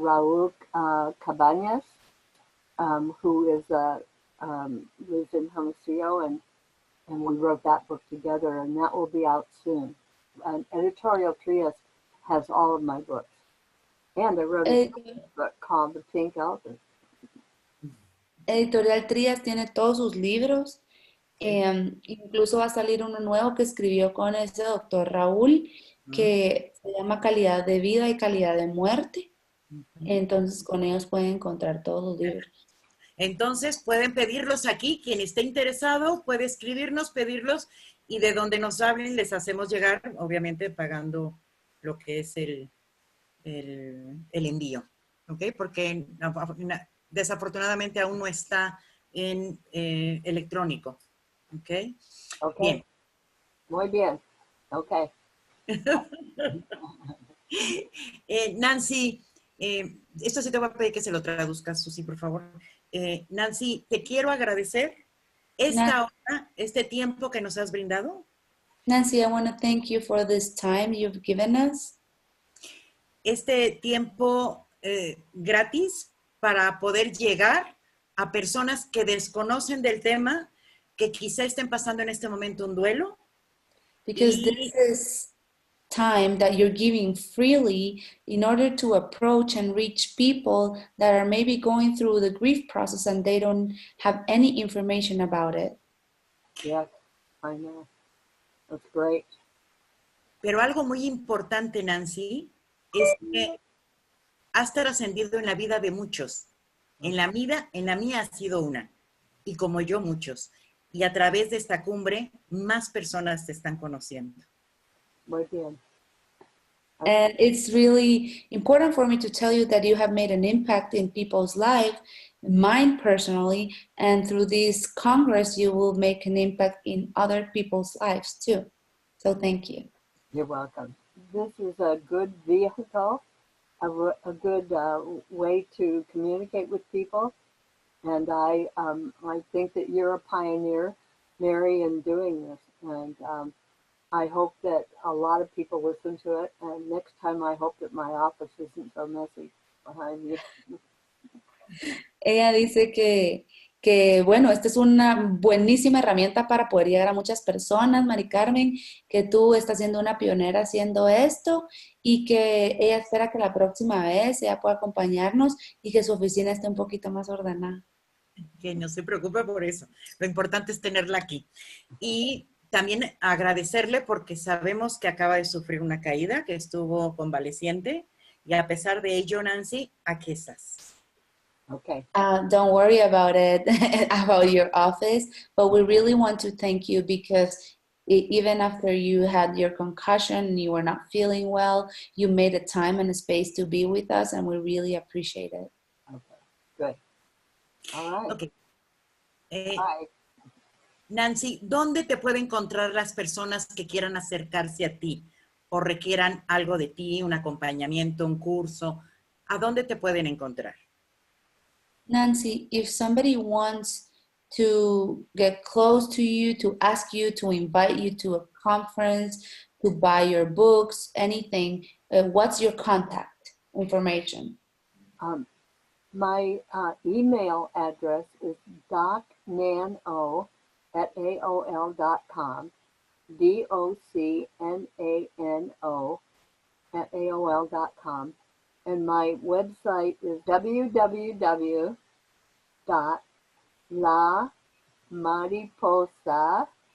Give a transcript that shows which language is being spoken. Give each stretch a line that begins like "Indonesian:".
English: Raul Cabañas, who is lives in Hermosillo, and we wrote that book together, and that will be out soon. And Editorial Trias has all of my books. And I wrote a book called The Pink Elephant.
Spanish: Editorial Trías tiene todos sus libros. Incluso va a salir uno nuevo que escribió con ese doctor Raúl, que se llama Calidad de Vida y Calidad de Muerte. Entonces con ellos pueden encontrar todos los libros. Entonces pueden pedirlos aquí. Quien esté interesado puede escribirnos, pedirlos, y de donde nos hablen les hacemos llegar, obviamente pagando lo que es el envío. ¿Ok? Porque desafortunadamente aún no está en electrónico. ¿Ok?
English: Okay.
Spanish: Bien. Muy bien. Okay. Nancy, esto sí te voy a pedir que se lo traduzcas, Susi, por favor. Nancy, te quiero agradecer esta hora, este tiempo que nos has brindado.
English: Nancy, I want to thank you for this time you've given us.
Spanish: Este tiempo gratis para poder llegar a personas que desconocen del tema, que quizá estén pasando en este momento un duelo.
English: Because this is time that you're giving freely in order to approach and reach people that are maybe going through the grief process and they don't have any information about it. Yes, I know. That's great.
Spanish: Pero algo muy importante, Nancy, es que has trascendido en la vida de muchos. En la mía ha sido una. Y como yo, muchos. Y a través de esta cumbre, más personas te están conociendo. Muy bien.
English: And it's really important for me to tell you that you have made an impact in people's life, mine personally, and through this Congress, you will make an impact in other people's lives too. So thank you. You're welcome. This is a good vehicle, a good way to communicate with people. And I think that you're a pioneer, Mary, in doing this. And I hope that a lot of people listen to it. And next time, I hope that my office isn't so messy behind you.
Spanish: Ella dice que, bueno, esta es una buenísima herramienta para poder llegar a muchas personas, Mari Carmen, que tú estás siendo una pionera haciendo esto y que ella espera que la próxima vez ella pueda acompañarnos y que su oficina esté un poquito más ordenada. Que no se preocupe por eso. Lo importante es tenerla aquí. Y también agradecerle porque sabemos que acaba de sufrir una caída, que estuvo convaleciente, Y a pesar de ello, Nancy, aquí estás.
English: Okay. Don't worry about it, about your office, but we really want to thank you because even after you had your concussion and you were not feeling well, you made a time and a space to be with us, and we really appreciate it. Okay. Good. All right. Ok. Bye.
Spanish: Nancy, ¿dónde te pueden encontrar las personas que quieran acercarse a ti o requieran algo de ti, un acompañamiento, un curso? ¿A dónde te pueden encontrar?
English: Nancy, if somebody wants to get close to you, to ask you, to invite you to a conference, to buy your books, anything, what's your contact information? My email address is docnano@aol.com, docnano@aol.com, and my website is www.lamariposa,